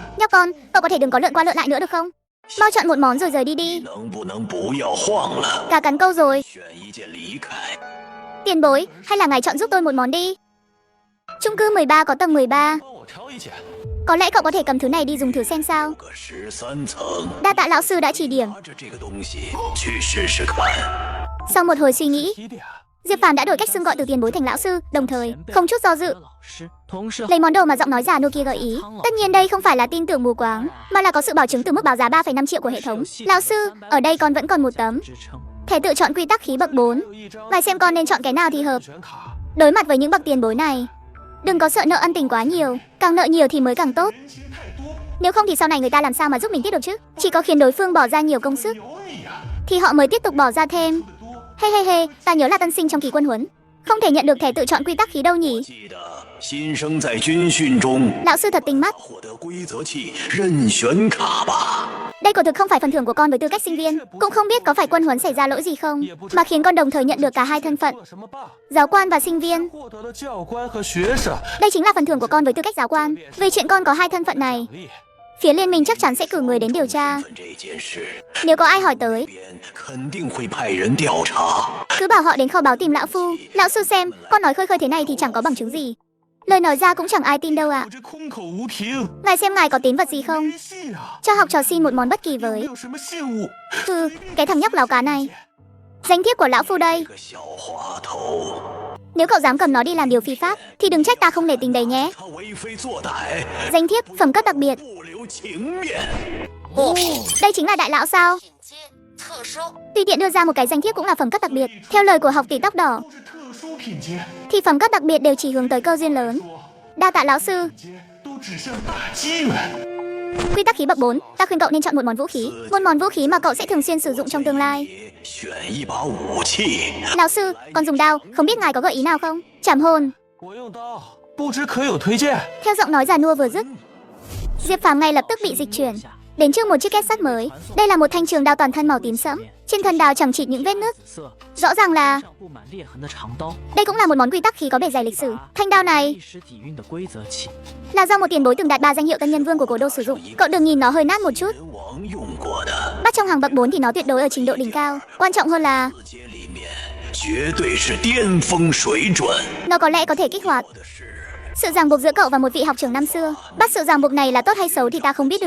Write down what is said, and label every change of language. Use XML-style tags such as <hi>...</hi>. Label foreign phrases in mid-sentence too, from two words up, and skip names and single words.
<vi>Nhóc con, cậu có thể đừng có lượn qua lượn lại nữa được không? Mau chọn một món rồi rời đi đi.</vi> <zh>能不能不要晃了？</zh> <vi>Cả cắn câu rồi.</vi> <zh>选一件离开。</zh> <vi>Tiền bối, hay là ngài chọn giúp tôi một món đi. Chung cư 13 có tầng 13.</vi> <zh>帮我挑一件。</zh> <vi>Có lẽ cậu có thể cầm thứ này đi dùng thử xem sao.</vi> <zh>个13层，</zh> <vi>Đa tạ lão sư đã chỉ điểm.</vi> <zh>拿着这个东西去试试看。</zh> <vi>Sau một hồi suy nghĩ,</vi> <zh>提点，</zh> <vi>Diệp Phàm đã đổi cách xưng gọi từ tiền bối thành lão sư, đồng thời không chút do dự</vi> <zh>老师，同事</zh> <vi>lấy món đồ mà giọng nói già nô kia gợi ý. Tất nhiên đây không phải là tin tưởng mù quáng, mà là có sự bảo chứng từ mức báo giá 3,5 triệu của hệ thống. Lão sư, ở đây con vẫn còn một tấm</vi> <zh>支撑。</zh> <vi>thẻ tự chọn quy tắc khí bậc 4.</vi> <zh>有一张</zh> <vi>Và xem con nên chọn cái nào thì hợp.</vi> <zh>选卡，</zh> <vi>Đối mặt với những bậc tiền bối này, đừng có sợ nợ ân tình quá nhiều, càng nợ nhiều thì mới càng tốt.</vi> <zh>人情太多，</zh> <vi>Nếu không thì sau này người ta làm sao mà giúp mình tiếp được chứ? Chỉ có khiến đối phương bỏ ra nhiều công sức</vi> <zh>有你呀，</zh> <vi>thì họ mới tiếp tục bỏ ra thêm.</vi> <zh>的多。 He he he,</zh> <vi>ta nhớ là tân sinh trong kỳ quân huấn, không thể nhận được thẻ tự chọn quy tắc khí đâu nhỉ?</vi> <zh>记得新生在军训中</zh> <vi>Lão sư thật tinh mắt.</vi> <zh>获得规则器任选卡吧。</zh> <vi>Đây quả thực không phải phần thưởng của con với tư cách sinh viên, cũng không biết có phải quân huấn xảy ra lỗi gì không, mà khiến con đồng thời nhận được cả hai thân phận,</vi> <zh>做什么罢？</zh> <vi>giáo quan và sinh viên.</vi> <zh>获得了教官和学生。</zh> <vi>Đây chính là phần thưởng của con với tư cách giáo quan, vì chuyện con có hai thân phận này.</vi> <zh>力</zh> <vi>Phía liên minh chắc chắn sẽ cử người đến điều tra.</vi> <zh>这件事</zh> <vi>Nếu có ai hỏi tới,</vi> <zh>边肯定会派人调查。</zh> <vi>cứ bảo họ đến kho báu tìm lão phu. Lão sư xem, con nói khơi khơi thế này thì chẳng có bằng chứng gì. Lời nói ra cũng chẳng ai tin đâu ạ.</vi> <zh>我这空口无凭，</zh> <vi>Ngài xem ngài có tín vật gì không?</vi> <zh>没戏啊！</zh> <vi>Cho học trò xin một món bất kỳ</vi> <zh>没</zh> <vi>với.</vi> <zh>有什么信物，</zh> <vi>Hừ, cái thằng nhóc láo cá này. Danh thiếp của lão phu đây.</vi> <zh>个小滑头，</zh> <vi>Nếu cậu dám cầm nó đi làm điều phi pháp, thì đừng trách ta không nể tình đấy nhé.</vi> <zh>他为非作歹，</zh> <vi>Danh thiếp, phẩm cấp đặc biệt.</vi> <zh>不留情面。物品</zh> <vi>Đây chính là đại lão sao?</vi> <zh>品阶特收，</zh> <vi>Tùy tiện đưa ra một cái danh thiếp cũng là phẩm cấp đặc biệt. Theo lời của học tỷ tóc đỏ,</vi> <zh>都是特殊品阶，</zh> <vi>thì phẩm cấp đặc biệt đều chỉ hướng tới cơ duyên lớn.</vi> <zh>说</zh> <vi>Đa tạ lão sư.</vi> <zh>阶都只剩大机缘。</zh> <vi>Quy tắc khí bậc 4, ta khuyên cậu nên chọn một món vũ khí. Một món vũ khí mà cậu sẽ thường xuyên sử dụng trong tương lai.</vi> <zh>选一把武器，</zh> <vi>Lão sư, con dùng đao, không biết ngài có gợi ý nào không? Trảm hồn.</vi> <zh>我用刀，不知可有推荐？</zh> <vi>Theo giọng nói già nua vừa dứt, Diệp Phàm ngay lập tức bị dịch chuyển đến trước một chiếc két sắt mới. Đây là một thanh trường đao toàn thân màu tím sẫm, trên thân đao chẳng chịt những vết nứt.</vi> <zh>紫色，</zh> <vi>Rõ ràng là</vi> <zh>上布满裂痕的长刀，</zh> <vi>đây cũng là một món quy tắc khí có bề dày lịch sử. Thanh đao này</vi> <zh>历史底蕴的规则器，</zh> <vi>là do một tiền bối từng đạt 3 danh hiệu tân nhân vương của Cổ Đô sử dụng. Cậu đừng nhìn nó hơi nát một chút.</vi> <zh>人王用过的，</zh> <vi>Bắt trong hàng bậc 4 thì nó tuyệt đối ở trình độ đỉnh cao. Quan trọng hơn là</vi> <zh>字节里面绝对是巅峰水准。</zh> <vi>nó có lẽ có thể kích hoạt</vi> <zh>我的是</zh> <vi>sự ràng buộc giữa cậu và một vị học trưởng năm xưa. Bắt sự ràng buộc này là tốt hay xấu thì ta không biết được.</vi>